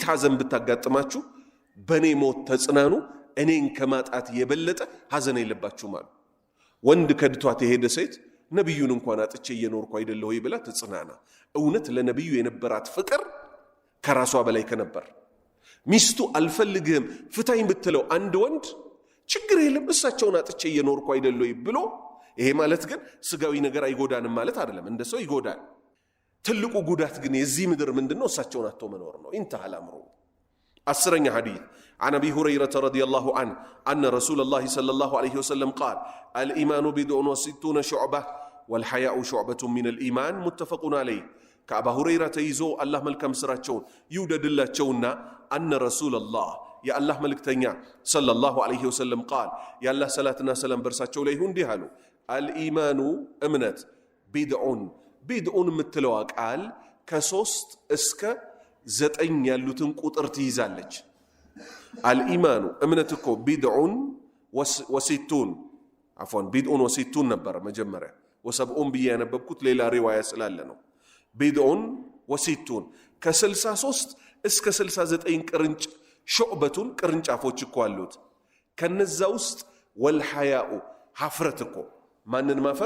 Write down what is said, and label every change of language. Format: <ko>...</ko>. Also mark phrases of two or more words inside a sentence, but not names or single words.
<am>ሐዘን ብታጋጥማችሁ በኔ ሞት ተጽናኑ፣ እኔን ከማጣት የበለጠ ሐዘን የለባችሁም አሉ። ወንድ ከድቷት የሄደ ሴት ነብዩን እንኳን አጥቼ እየኖርኩ አይደለሁ ወይ ብላ ተጽናና። እውነት ለነብዩ የነበራት ፍቅር ከራሷ በላይ ከነበር ሚስቱ አልፈልግህም ፍታኝ ብትለው አንድ ወንድ ችግር የለም እሳቸውን አጥቼ እየኖርኩ አይደለሁ ወይ ብሎ ይሄ ማለት ግን ስጋዊ ነገር አይጎዳንም ማለት አይደለም። እንደ ሰው ይጎዳል። ትልቁ ጉዳት ግን የዚህ ምድር ምንድነው? እሳቸውን አጥቶ መኖር ነው።</am> <ar>انتهى الامر. 10ኛ ሐዲስ عن ابي هريره رضي الله عنه ان رسول الله صلى الله عليه وسلم قال الايمان بضع وستون شعبه والحياء شعبه من الايمان متفق عليه.</ar> <am>ከአባ ሁረይራ ተይዞ አላህ መልካም ስራቸውን ይውደድላቸውና</am> <ar>ان رسول الله</ar> <am>የአላህ መልእክተኛ</am> <ar>صلى الله عليه وسلم</ar> <am>ቃል የአላህ ሰላትና ሰላም በርሳቸው ላይ ይሁን እንዲህ አሉ። አልኢማኑ እምነት ቢድዑን የምትለዋ ቃል ከ3 እስከ 9 ያሉትን ቁጥር ትይዛለች። አልኢማኑ እምነት እኮ</am> <ar>بضع وستون</ar> <am>አፎን</am> <ar>بضع وستون</ar> <am>ነበር መጀመሪያ ወሰብኡን ብዬ ያነበብኩት ሌላ ሪዋያ ስላለ ነው።</am> <ar>بضع وستون</ar> <am>ከ63 እስከ 69 ሹዕበቱን ቅርንጫፎች እኮ አሉት። ከነዛ ውስጥ ወልሐያኡ ሐፍረት እኮ ማንን ማፈር?</am>